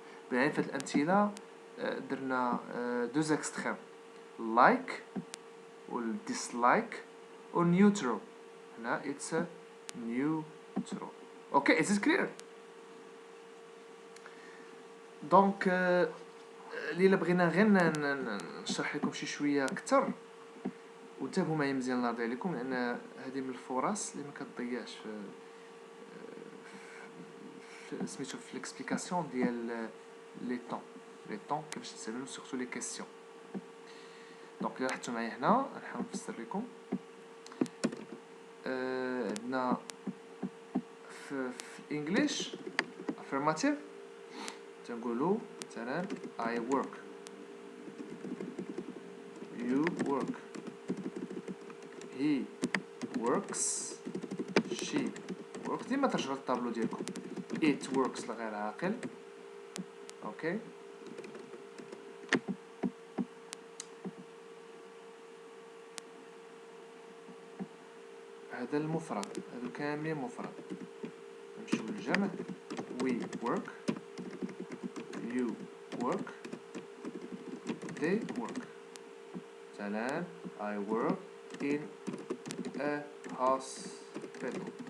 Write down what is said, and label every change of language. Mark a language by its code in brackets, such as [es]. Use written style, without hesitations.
[ar] بنعرف في الأمثلة درنا دوز اكستريم like وال dislike or neutral. [en] هنا it's a neutral. Okay, is this clear? [ar] دونك اللي بغينا غير نشرح لكم شي شويه اكثر وانتبهوا معايا مزيان الله يرضي عليكم لان هذه من الفرص اللي ما كتضيعش في سميتو في ليكسبليكاسيون ديال لي طون كيفاش تسالوا سورتو لي كيسيون. دونك الا لاحظتوا معايا هنا نحاول نفسر لكم. عندنا في الانجليش affirmative تنقولوا مثلا [en] I work, you work, he works, she works. [ar] ديما ترجعوا للطابلو ديالكم. [en] it works [ar] لغير عاقل. اوكي هذا المفرد، هذو كاملين مفرد. نمشيو للجمع. [en] we work, you work, they work. مثلا I work in a hospital.